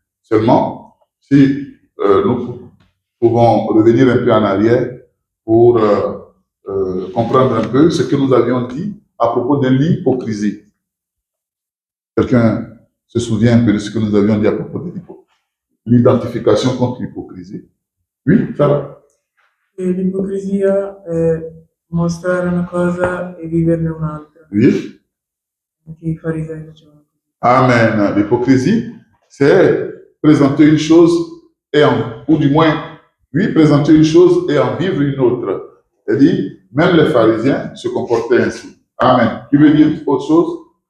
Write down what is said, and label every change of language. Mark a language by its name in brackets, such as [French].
[French] Seulement, si nous pouvons revenir un peu en arrière pour comprendre un peu ce que nous avions dit à propos de l'hypocrisie. Quelqu'un se souvient un peu de ce que nous avions dit à propos de l'identification contre l'hypocrisie? Oui, ça va. [Italian] L'ipocrisia è mostrare una cosa e viverne un'altra. [French] Oui. [Italian] Anche i farisei facevano così. [French] Amen. L'hypocrisie, c'est présenter une chose ou du moins, oui, présenter une chose et en vivre une autre. C'est-à-dire, même les pharisiens se comportaient ainsi. Amen. Tu veux dire autre chose?